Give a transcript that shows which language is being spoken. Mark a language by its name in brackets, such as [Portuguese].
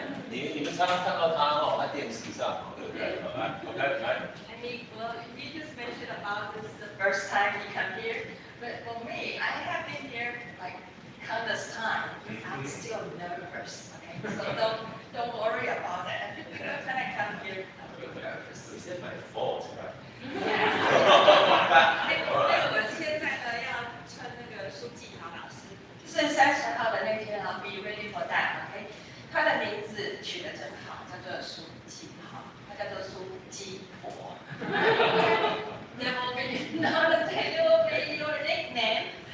[Chinese] 你们常常看到他哦，在电视上，对不对 ？OK. [English] I mean, well, you just mentioned about this the first time you come here, but for me, I have been here like countless time. I'm still nervous. Okay, so don't worry about that. When I come here, I'm nervous. Is it my fault, right? [Chinese] 我现在呢要穿那个书记好老师，就是30号的那天啊 ， [English] be ready for that. [Chinese] OK， 他的名字取得真好，叫做书记好，他叫做书记婆。 [English] There will be another day. There will be your nickname.